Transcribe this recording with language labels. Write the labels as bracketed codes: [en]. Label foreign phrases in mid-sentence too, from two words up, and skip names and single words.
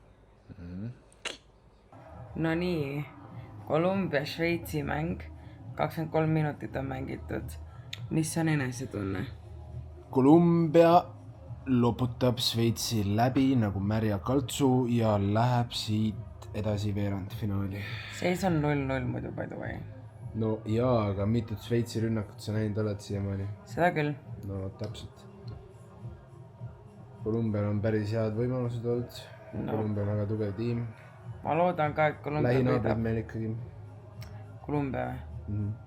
[et] No nii, Kolumbia-Šveitsi mäng, 23 minutit on mängitud. Mis on enesetunne? Kolumbia loputab Šveitsi läbi nagu märja kaltsu ja läheb siit edasi veerandfinaali. Seis on 0-0 muidu, [en] by the way. [et] No jaa, aga mitut Šveitsi rünnakut sa näinud oled siiamaani? Seda küll. No täpselt. Kolumbial on päris head võimalused olnud. Kolumbia on väga tugev tiim. Ma loodan ka, et Kolumbia lähinaabrid meil ikkagi. Kolumbia või?